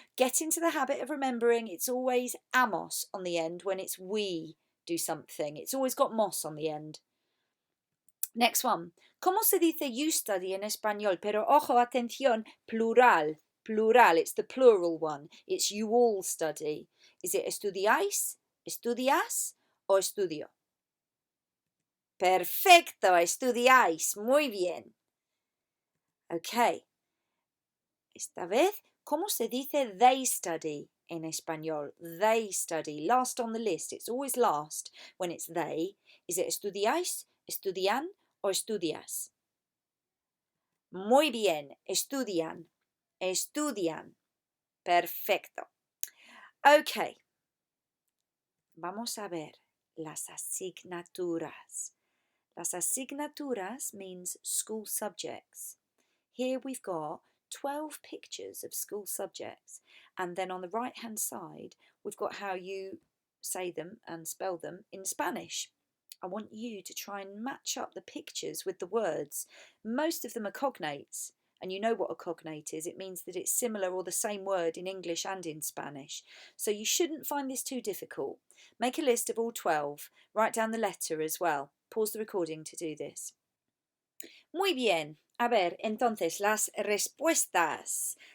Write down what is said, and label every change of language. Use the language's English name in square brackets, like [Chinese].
[English] Get into the habit of remembering it's always amos on the end when it's we do something. It's always got mos on the end. Next one. [Spanish] ¿Cómo se dice [English] you study [Spanish] en español? Pero ojo, atención, plural. [English] Plural, it's the plural one. It's you all study. Is it [Spanish] estudiáis, estudias, o estudio? Perfecto, estudiáis. Muy bien. Ok. Esta vez, ¿cómo se dice [English] they study [Spanish] en español? [English] They study. Last on the list. It's always last when it's they. Is it [Spanish] estudiáis, estudian, o estudias? Muy bien, estudian. Estudian. Perfecto. Ok. Vamos a ver las asignaturas. [English] Las asignaturas means school subjects. Here we've got 12 pictures of school subjects, and then on the right hand side we've got how you say them and spell them in Spanish. I want you to try and match up the pictures with the words. Most of them are cognates, and you know what a cognate is. It means that it's similar or the same word in English and in Spanish. So you shouldn't find this too difficult. Make a list of all 12. Write down the letter as well. Pause the recording to do this. [Spanish] Muy bien. A ver, entonces, las respuestas.